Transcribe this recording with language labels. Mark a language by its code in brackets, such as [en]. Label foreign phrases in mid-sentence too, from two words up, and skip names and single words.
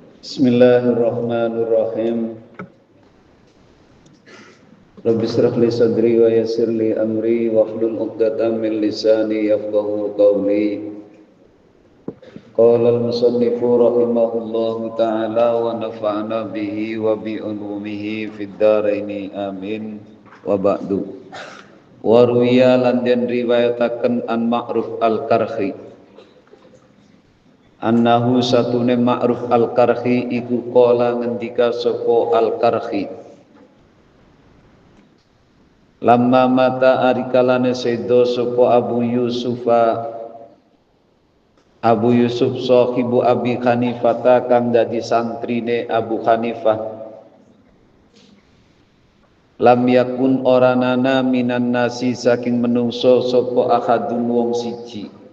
[ar] بسم الله الرحمن الرحيم رب اشرح لي صدري ويسر لي أمري واحلل عقدة من لساني يفقهوا قولي. قال المصنف رحمه الله تعالى ونفعنا به وبعلومه في الدارين آمين. وبعد وروي [jv] lan den riwayataken [ar] عن معروف الكرخي أنه satune Ma'ruf al-Karhi iku qala [jv] ngendika sapa [ar] al-Karhi لما مات [jv] arikalane sedo sapa [ar] Abu Yusuf صاحب أبي حنيفة [jv] kang dadi santrine Abu Hanifah [ar] لم يكن [jv] oranana [ar] من الناس [jv] saking menungso sapa ahadun wong siji